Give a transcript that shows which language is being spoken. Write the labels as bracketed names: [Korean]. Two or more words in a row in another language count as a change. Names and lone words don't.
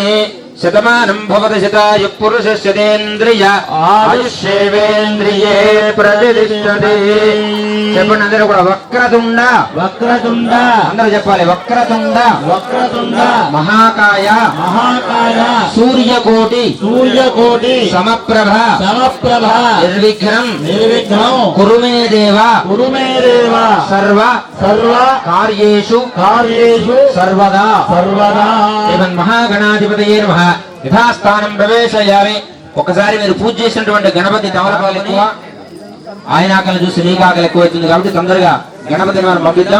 [Sanskrit] శతమానం భవతి శతాయు పురుషేంద్రియ ఆయుష్యేంద్రియే ప్రతిష్టతి. [Telugu] చెప్పండి అందరూ కూడా. [Sanskrit] వక్రతుండ వక్రతుండ [Telugu] అందరూ చెప్పాలి. [Sanskrit] వక్రతుండ వక్రతుండ మహాకాయ మహాకాయ సూర్యకోటి సూర్యకోటి సమప్రభ సమప్రభ నిర్విఘ్నం నిర్విఘ్నం కురుమే దేవ కురుమే దేవ సర్వ సర్వ కార్యేషు కార్యేషు సర్వదా సర్వదా. మహాగణాధిపతయే నమః. యథాస్థానం ప్రవేశయామి. [Telugu] ఒకసారి మీరు పూజ చేసినటువంటి గణపతి తమలపాలు ఎక్కువ, ఆయన ఆకలి చూసి నీకు ఆకలి ఎక్కువ అవుతుంది కాబట్టి తొందరగా గణపతిని మనం పంపిద్దాం.